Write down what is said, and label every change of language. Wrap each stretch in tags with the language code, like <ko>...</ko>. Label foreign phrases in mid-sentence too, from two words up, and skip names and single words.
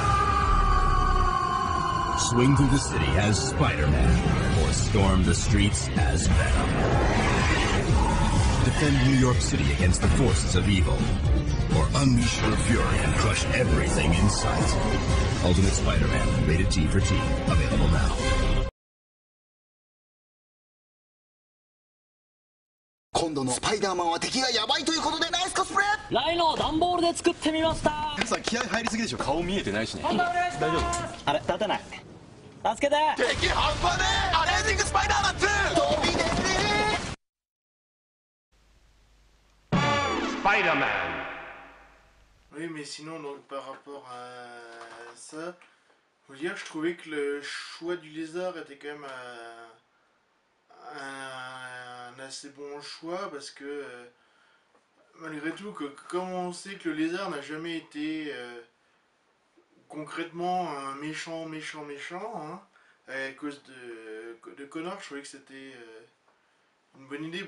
<en>Swing through the city as Spider-Man, or storm the streets as Venom. Defend New York City against the forces of evil, or unleash your fury and crush everything in sight. Ultimate Spider-Man, rated T for Teen, available now.</en> <ja>今度のスパイダーマンは敵がヤバいということでナイスコスプレ。ライノを段ボールで作ってみました。皆さん気合入りすぎでしょ。顔見えてないしね。お願いします。大丈夫？あれ立てない。助けて。敵半端ねえ。アメージングスパイダーマン2。飛び出て。 Spider-Man.</ja> <fr>Oui, mais sinon, donc, par rapport à ça, faut dire, je trouvais que le choix du lézard était quand même un assez bon choix, parce que malgré tout, comme on sait que le lézard n'a jamais été concrètement un méchant, hein, à cause de Connor, je trouvais que c'était une bonne idée.</fr>